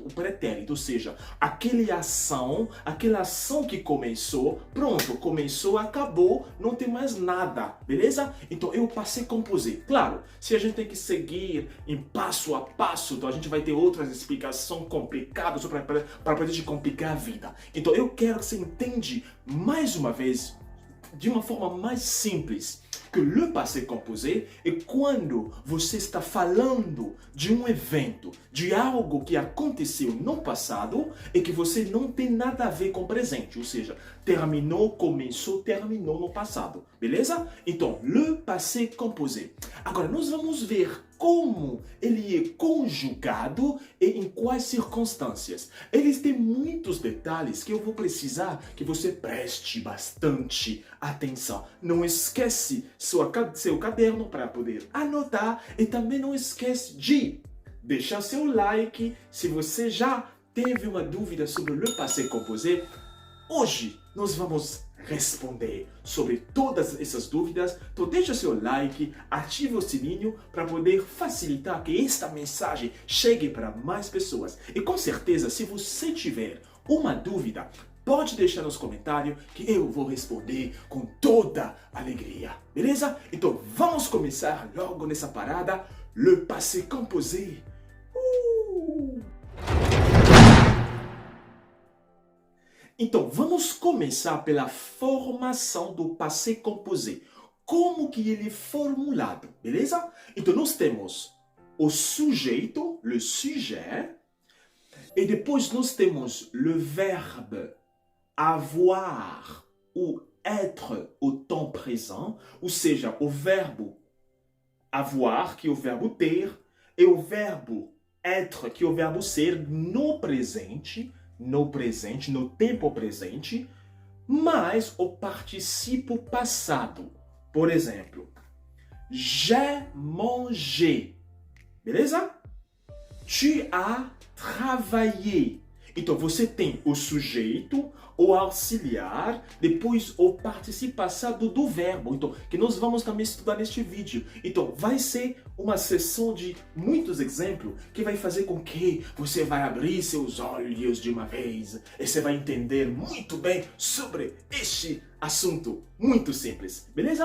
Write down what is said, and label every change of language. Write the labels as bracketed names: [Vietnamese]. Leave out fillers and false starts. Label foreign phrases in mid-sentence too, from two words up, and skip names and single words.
[Portuguese] O pretérito, ou seja, aquela ação que começou, pronto, começou, acabou, não tem mais nada, beleza? Então eu passei a composer. Claro, se a gente tem que seguir em passo a passo, então a gente vai ter outras explicações complicadas para poder te complicar a vida. Então eu quero que você entenda mais uma vez, de uma forma mais simples, que [French] le passé composé [Portuguese] é quando você está falando de um evento, de algo que aconteceu no passado e que você não tem nada a ver com o presente, ou seja, terminou, começou, terminou no passado, beleza? Então, [French] le passé composé. [Portuguese] Agora, nós vamos ver como ele é conjugado e em quais circunstâncias. Eles têm muitos detalhes que eu vou precisar que você preste bastante atenção. Não esquece seu caderno para poder anotar e também não esquece de deixar seu like se você já teve uma dúvida sobre [French] le passé composé. [Portuguese] Hoje nós vamos responder sobre todas essas dúvidas. Então deixa seu like, ativa o sininho para poder facilitar que esta mensagem chegue para mais pessoas. E com certeza, se você tiver uma dúvida, pode deixar nos comentários que eu vou responder com toda alegria, beleza? Então vamos começar logo nessa parada, [French] le passé composé. [Portuguese] Então, vamos começar pela formação do [French] passé composé. [Portuguese] Como que ele é formulado, beleza? Então, nós temos o sujeito, [French] le sujet, [Portuguese] e depois nós temos [French] le verbe avoir ou être au temps présent, [Portuguese] ou seja, o verbo avoir, que é o verbo ter, e o verbo être, que é o verbo ser no presente, no tempo presente, mais o participo passado. Por exemplo, [French] j'ai mangé, beleza? Tu as travaillé. [Portuguese] Então você tem o sujeito, o auxiliar, depois o participo passado do verbo, então, que nós vamos também estudar neste vídeo. Então vai ser uma sessão de muitos exemplos que vai fazer com que você vai abrir seus olhos de uma vez e você vai entender muito bem sobre este assunto muito simples, beleza?